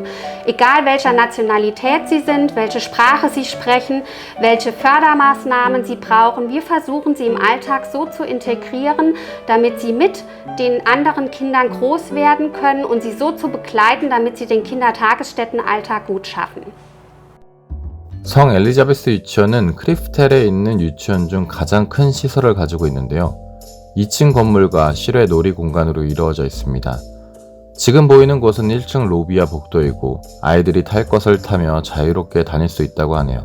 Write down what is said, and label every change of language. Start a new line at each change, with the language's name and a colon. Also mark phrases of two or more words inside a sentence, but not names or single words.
German: Egal welcher Nationalität sie sind, welche Sprache sie sprechen, welche Fördermaßnahmen sie brauchen. Wir versuchen sie im Alltag so zu integrieren, damit sie mit den anderen Kindern groß werden können und sie so zu begleiten, damit sie den Kindertagesstättenalltag gut schaffen.
Korean: 성 엘리자베스 유치원은 크리프텔에 있는 유치원 중 가장 큰 시설을 가지고 있는데요. 2층 건물과 실외 놀이 공간으로 이루어져 있습니다. 지금 보이는 곳은 1층 로비와 복도이고 아이들이 탈 것을 타며 자유롭게 다닐 수 있다고 하네요.